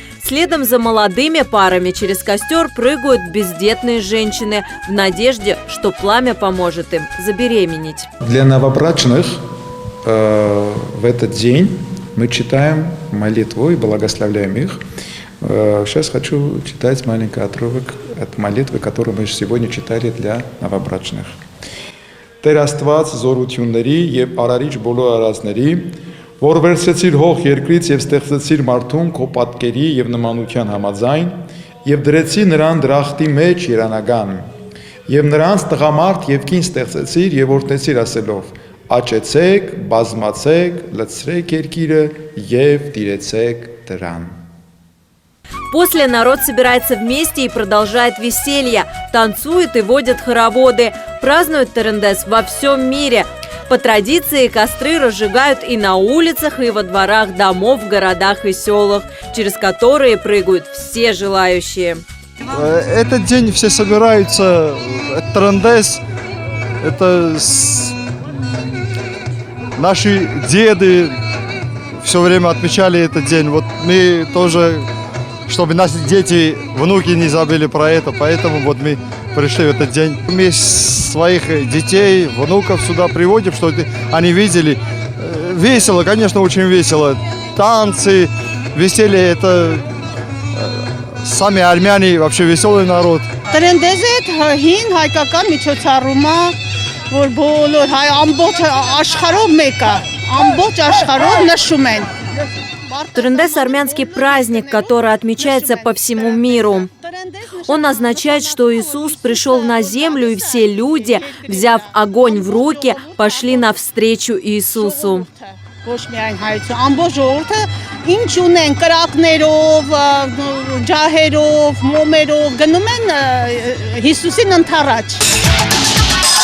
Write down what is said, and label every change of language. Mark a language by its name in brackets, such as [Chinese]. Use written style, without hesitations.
[Russian] Следом за молодыми парами через костер прыгают бездетные женщины в надежде, что пламя поможет им забеременеть. Для новобрачных в этот день мы читаем молитву и благословляем их. Сейчас хочу читать маленький отрывок от молитвы, которую мы сегодня читали для новобрачных. [Armenian] Տեր Աստված զորությունների եւ արարիչ բոլոր արածների, որ վերցրեցիր հող երկրից եւ ստեղծեցիր մարդուն քո պատկերի եւ նմանության համաձայն եւ դրեցի նրան դրախտի մեջ երանական եւ նրանց տղամարդ եւ կին ստեղծեցիր եւ օրհնեցիր ասելով աճեցեք, բազմացեք, լցրեք երկիրը եւ տիրեցեք դրան. [Russian] После народ собирается вместе и продолжает веселье, танцует и водят хороводы, празднуют Терендес во всем мире. По традиции костры разжигают и на улицах, и во дворах домов, в городах и селах, через которые прыгают все желающие. Этот день все собираются, Терендес, это наши деды все время отмечали этот день. Вот мы тоже чтобы наши дети, внуки не забыли про это. Поэтому вот мы пришли в этот день. Мы своих детей, внуков сюда приводим, чтобы они видели. Весело, конечно, очень весело. Танцы, веселье, это сами армяне вообще веселый народ. [Armenian] Տրենդեզը հին հայկական միջոցառում է, որ բոլոր հայ ամբողջ աշխարհով մեկ է, ամբողջ աշխարհով նշում են։ [Russian] Трендес – армянский праздник, который отмечается по всему миру. Он означает, что Иисус пришел на землю, и все люди, взяв огонь в руки, пошли навстречу Иисусу. [Armenian] Ոչ միայն հայցը, ամբողջ ժողովուրդը ինչ ունեն կրակներով, ջահերով, մոմերով գնում են Հիսուսին ընթառաջ։